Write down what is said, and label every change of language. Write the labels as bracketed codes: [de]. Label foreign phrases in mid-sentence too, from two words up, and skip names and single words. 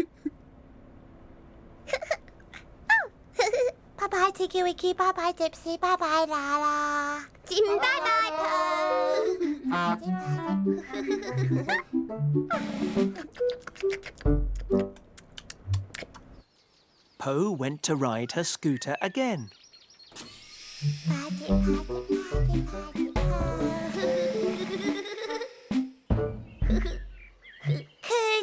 [en] Bye-bye, Tinky-Winky. Bye-bye, Dipsy. Bye-bye, Laa-Laa. Bye-bye, Po. Po went to ride her scooter again. Paddy, Paddy, Paddy, Paddy, Po. Cooter!